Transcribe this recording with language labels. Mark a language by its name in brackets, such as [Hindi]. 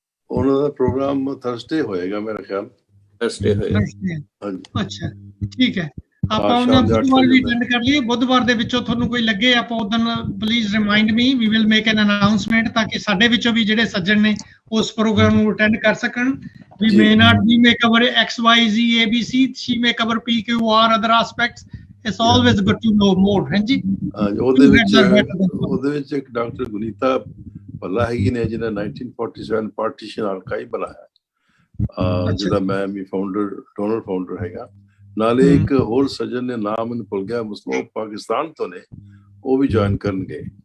[Punjabi] ਉਹਨਾਂ ਦਾ programme Thursday ਹੋਏਗਾ ਮੇਰਾ ਖਿਆਲ। ਥਰਸਡੇ ਹੋਏਗਾ, ਹਾਂਜੀ। ਅੱਛਾ, ਠੀਕ ਹੈ। ਆਪਾਂ ਉਹਨਾਂ ਬੁੱਧਵਾਰ ਵੀ ਅਟੈਂਡ ਕਰ ਲਈਏ। ਬੁੱਧਵਾਰ ਦੇ ਵਿੱਚੋਂ ਤੁਹਾਨੂੰ ਕੋਈ ਲੱਗੇ, ਆਪਾਂ ਉਦੋਂ [English] please remind me, we will make an announcement, [Punjabi] ਤਾਂ ਕਿ ਸਾਡੇ ਵਿੱਚੋਂ ਵੀ ਜਿਹੜੇ ਸੱਜਣ ਨੇ ਉਸ ਪ੍ਰੋਗਰਾਮ ਨੂੰ ਅਟੈਂਡ ਕਰ ਸਕਣ। [English] We may not we may cover X, Y, Z, A, B, C. She may cover P, Q, R, other aspects. It's always good to know more, ਹਾਂਜੀ। [Punjabi] ਉਹਦੇ ਵਿੱਚ ਇੱਕ ਡਾਕਟਰ ਗੁਨੀਤਾ ਭੱਲਾ ਹੈਗੀ ਨੇ, ਜਿਹਨੇ 1947 ਪਾਰਟੀਸ਼ਨ ਹਲਕਾ ਹੀ ਬਣਾਇਆ, ਜਿਹਦਾ ਮੈਂ ਵੀ ਡੋਨਰ ਫਾਊਂਡਰ ਹੈਗਾ। ਨਾਲੇ ਇੱਕ ਹੋਰ ਸੱਜਣ ਨੇ, ਨਾਮ ਮੈਨੂੰ ਭੁੱਲ ਗਿਆ, ਮੁਸਲਿਮ ਪਾਕਿਸਤਾਨ ਤੋਂ ਨੇ, ਉਹ ਵੀ ਜੁਆਇਨ ਕਰਨਗੇ।